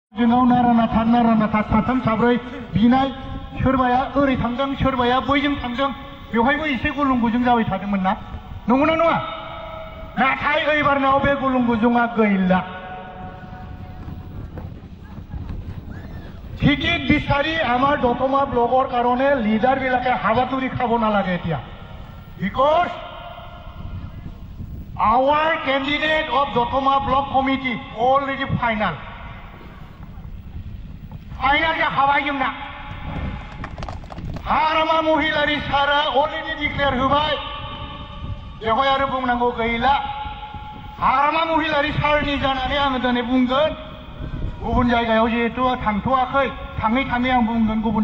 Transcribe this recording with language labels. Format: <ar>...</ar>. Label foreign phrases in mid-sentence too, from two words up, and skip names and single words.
<brx>जोंनाव नारानाथा साथाम साब्रै बिनाय सोरबाया ओरै थांदों सोरबाया बैजों थांदों बेवहायबो एसे गुलुं गुजुं जाबाय थादोंमोन ना नंगौना नङा नाथाय एबारनाव बे गुलुं गुजुङा गैला</brx> <as>টিকিট বিচাৰি আমাৰ দতমা ব্লকৰ কাৰণে লিডাৰ বিলাকে হাবাতুৰি খাব নালাগে এতিয়া বিকজ</as> <en>our candidate of Dotoma Block Committee already final</en> <brx>जाखाबाय जोंना हारामा महिलारि सारा</brx> <en>already declare</en> <brx>होबाय बेवहाय आरो बुंनांगौ गैला हारामा महिलारि सारनि जानानै आङो दिनै बुंगोन गुबुन जायगायाव जिहेतु थांथ'वाखै थाङै थाङै आं बुंगोन गुबुन</brx>